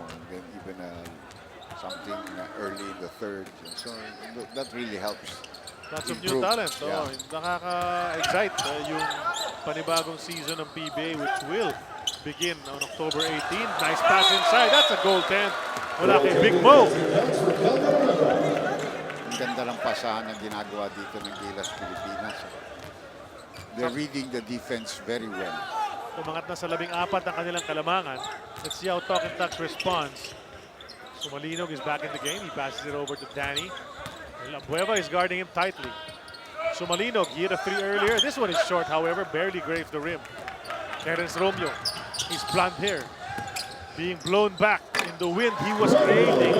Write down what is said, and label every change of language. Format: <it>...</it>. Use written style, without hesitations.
<en>And then even something early in the third. So that really helps. Lots of new Improve. talent. Yeah.</en> <tl>Nakaka-excite yung panibagong</tl> <en>season ng PBA which will begin on October 18. Nice pass inside. That's a goaltend.</en> <tl>Wala kay</tl> <en>Big Mo.</en> <tl>Ang ganda ng pasahan na ginagawa dito ng Gilas Pilipinas.</tl> <en>They're reading the defense very well.</en> <tl>Tumangat na sa 14 ang kanilang kalamangan.</tl> <en>Let's see how Talking Tuck responds. Sumalinog is back in the game. He passes it over to Danny. Bueva is guarding him tightly. Sumalinog, he hit a 3 earlier. This one is short, however, barely grazed the rim. Terence Romeo, his blonde hair, being blown back in the wind he was creating.</en>